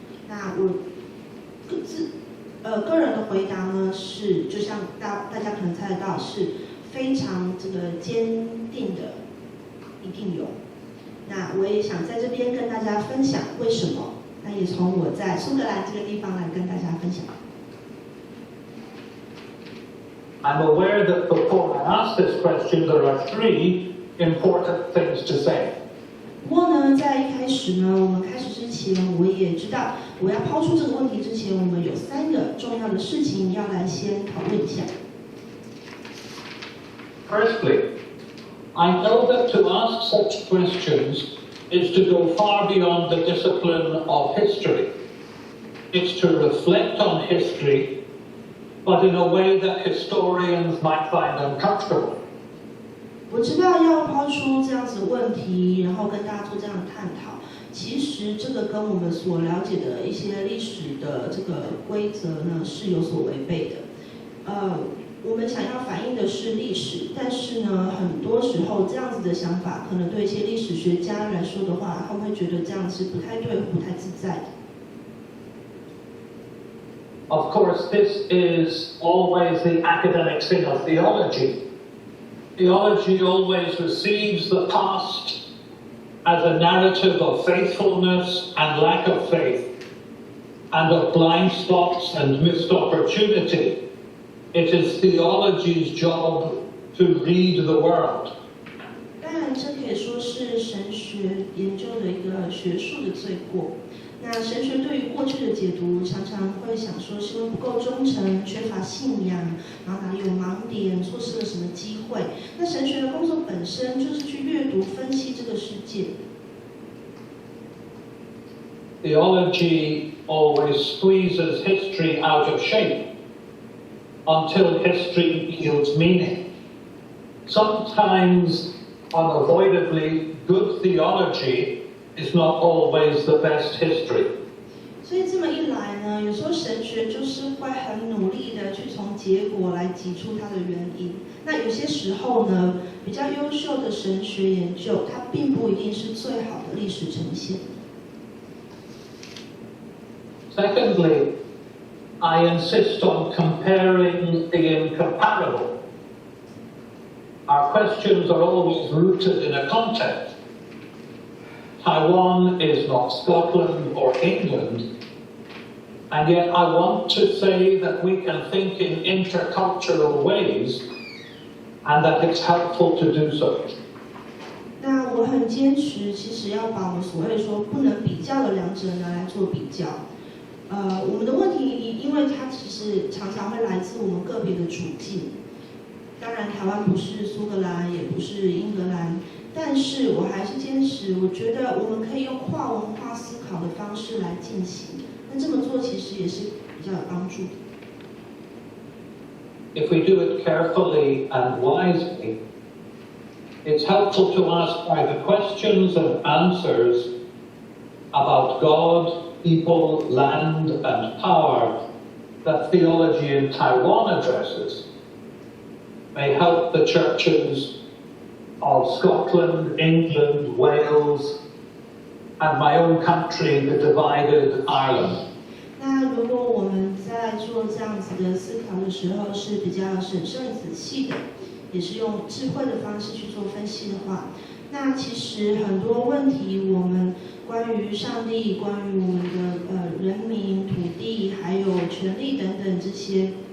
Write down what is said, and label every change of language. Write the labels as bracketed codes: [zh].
[zh] 那我个人的回答呢是，就像大家可能猜得到，是非常这个坚定的，一定有。那我也想在这边跟大家分享为什么。那也从我在苏格兰这个地方来跟大家分享。 [en] I'm aware that before I ask this question, there are three important things to say. [zh] 不过呢，在一开始呢，我们开始之前，我也知道，我要抛出这个问题之前，我们有3个重要的事情要来先讨论一下。 [en] Firstly, I know that to ask such questions is to go far beyond the discipline of history. It's to reflect on history, but in a way that historians might find uncomfortable. [zh] 我知道要抛出这样子的问题，然后跟大家做这样的探讨，其实这个跟我们所了解的一些历史的这个规则呢是有所违背的。我们想要反映的是历史，但是呢，很多时候这样子的想法，可能对一些历史学家来说的话，他们会觉得这样是不太对、不太自在的。 [en] Of course, this is always the academic sin of theology. Theology always receives the past as a narrative of faithfulness and lack of faith, and of blind spots and missed opportunity. It is theology's job to read the world. [zh] 当然，这可以说是神学研究的一个学术的罪过。那神学对于过去的解读，常常会想说是因为不够忠诚、缺乏信仰，然后哪里有盲点、错失了什么机会。那神学的工作本身就是去阅读、分析这个世界。 [en] Theology always squeezes history out of shape until history yields meaning. Sometimes, unavoidably, good theology is not always the best history. [zh] 所以这么一来呢，有时候神学就是会很努力的去从结果来挤出它的原因。那有些时候呢，比较优秀的神学研究，它并不一定是最好的历史呈现。 [en] Secondly, I insist on comparing the incomparable. Our questions are always rooted in a context. Taiwan is not Scotland or England, and yet I want to say that we can think in intercultural ways, and that it's helpful to do so. [zh] 那我很坚持，其实要把我们所谓说不能比较的两者拿来做比较。我们的问题，因为它其实常常会来自我们个别的处境。当然，台湾不是苏格兰，也不是英格兰，但是我还是坚持，我觉得我们可以用跨文化思考的方式来进行。那这么做其实也是比较有帮助的。 [en] If we do it carefully and wisely, it's helpful to ask either questions and answers about God, people, land, and power that theology in Taiwan addresses may help the churches of Scotland, England, Wales, and my own country, the divided Ireland. [zh] 那如果我们在做这样子的思考的时候是比较审慎仔细的，也是用智慧的方式去做分析的话，那其实很多问题，我们关于上帝、关于我们的人民、土地，还有权利等等这些，